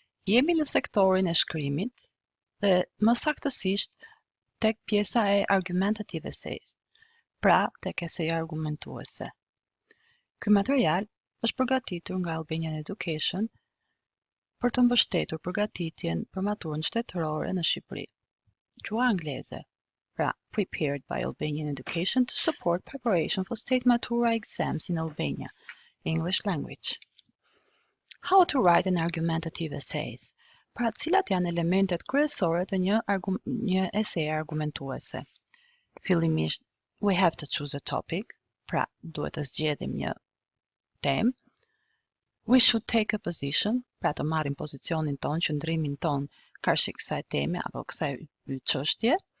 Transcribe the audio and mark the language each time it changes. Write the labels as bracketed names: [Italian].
[Albanian] Jemi në sektorin e shkrimit dhe më saktësisht tek pjesa e Argumentative essays, pra tek eseja argumentuese. Ky material është përgatitur nga Albanian Education për të mbështetur përgatitjen për maturën shtetërore në Shqipëri. Gjuha angleze, pra [English] prepared by Albanian Education to support preparation for state matura exams in Albania, English language. How to write an argumentative essays? [Albanian] Pra, cilat janë elementet kryesore të një esej argumentuese? Fillimisht, [English] we have to choose a topic, [Albanian] pra duhet të zgjedhim një temë. [English] We should take a position, [Albanian] pra të marrim pozicionin ton, qëndrimin ton karshi kësaj teme apo kësaj çështje.